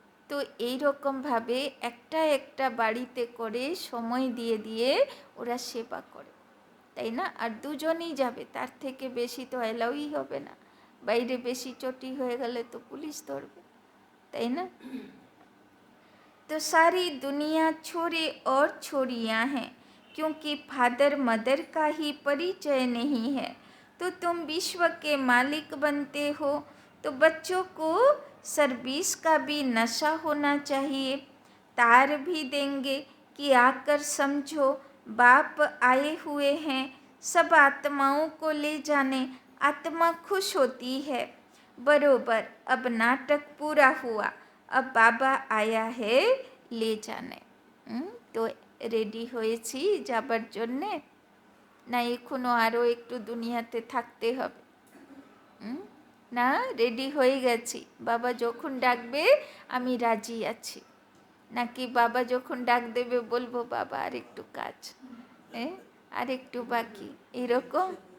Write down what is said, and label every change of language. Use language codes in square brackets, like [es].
[bn] তো এই রকমভাবে একটা একটা বাড়িতে করে সময় দিয়ে দিয়ে ওরা সেবা করে, তাই না? আর দুজনই যাবে, তার থেকে বেশি তো অ্যালাউই হবে না, বাইরে বেশি চটি হয়ে গেলে তো পুলিশ ধরবে, তাই না? [hi] तो सारी दुनिया छोरे और छोरियां हैं, क्योंकि फादर मदर का ही परिचय नहीं है। तो तुम विश्व के मालिक बनते हो, तो बच्चों को सर्विस का भी नशा होना चाहिए। तार भी देंगे कि आकर समझो, बाप आए हुए हैं सब आत्माओं को ले जाने। आत्मा खुश होती है। बरोबर अब नाटक पूरा हुआ, अब বাবা আয়া হে লে জানে। [bn] তো রেডি হয়েছি যাবার জন্যে, না এখনও আরও একটু দুনিয়াতে থাকতে হবে? না, রেডি হয়ে গেছি, বাবা যখন ডাকবে আমি রাজি আছি, নাকি বাবা যখন ডাক দেবে বলবো বাবা আর একটু কাজ, আর একটু বাকি, এরকম?